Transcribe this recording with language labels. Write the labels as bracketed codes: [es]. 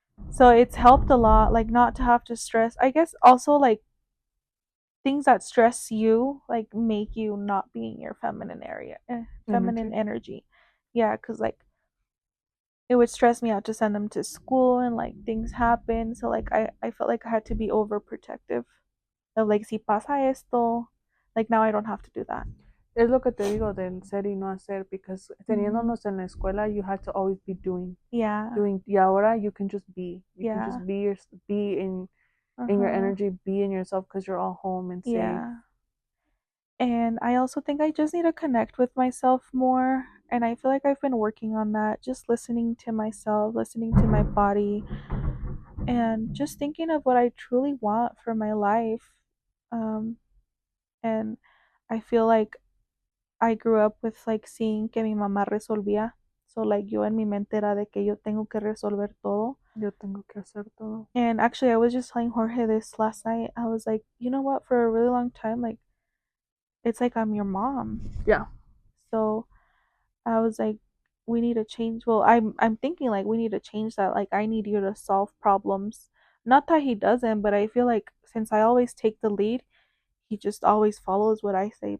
[en] so it's helped a lot, like not to have to stress. I guess also like things that stress you like make you not be in your feminine Energy. energy. Yeah, because like it would stress me out to send them to school and like things happen. So like I felt like I had to be overprotective of like [es] si pasa esto, [en] like now I don't have to do that. [es] Es lo que te digo del ser y no hacer, [en] because Mm-hmm. [es] teniéndonos en la escuela, [en] you had to always be doing, Yeah. doing, [es] y ahora [en] you can just be. You can Yeah. just be in your Uh-huh. energy, be in yourself because you're all home and safe. Yeah. And I also think I just need to connect with myself more. And I feel like I've been working on that, just listening to myself, listening to my body, and just thinking of what I truly want for my life. Um, and I feel like I grew up with like seeing [es] que mi mamá resolvía. [en] So like [es] yo en mi mente era de que yo tengo que resolver todo. Yo tengo que hacer todo. [en] And actually I was just telling Jorge this last night. I was like, you know what, for a really long time, like it's like I'm your mom. Yeah. So I was like, we need to change. Well, I'm thinking like we need to change that. Like I need you to solve problems. Not that he doesn't, but I feel like since I always take the lead, he just always follows what I say.